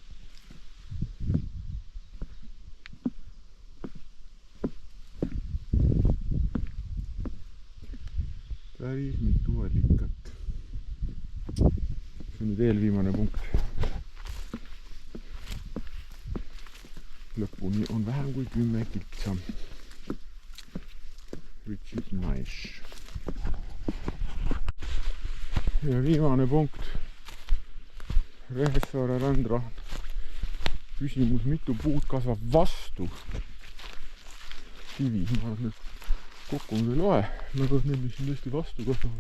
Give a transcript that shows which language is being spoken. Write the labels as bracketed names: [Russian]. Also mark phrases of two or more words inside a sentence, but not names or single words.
[Estonian] Päris mitu allikat. See on nüüd eelviimane punkt. Lõpuni on vähem kui 10 kiltsa. [English] Which is nice. [Estonian] Ja viimane punkt. Rehessaare rändrahn. Küsimus, mitu puud kasvab vastu kivi. Ma arvan, et kokku on veel vahe. Nagu need, mis on tõesti vastu kasvavad.